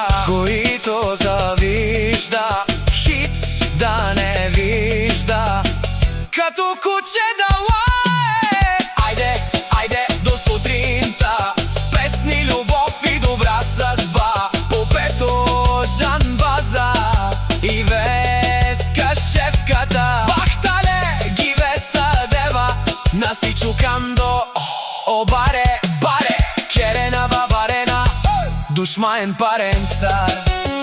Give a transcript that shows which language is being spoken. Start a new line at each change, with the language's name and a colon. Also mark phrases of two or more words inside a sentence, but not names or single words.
Bulgarian: Който завижда, хич да не вижда, като куче да лае. Айде, айде до сутринта, с песни, любов и добра съдба. Попето Жанбаза и Веска шефката.
Romany: Бахтале ги Веса дева, наси чукандо обаре, баре. Керена бабарена, душмаен парен цар.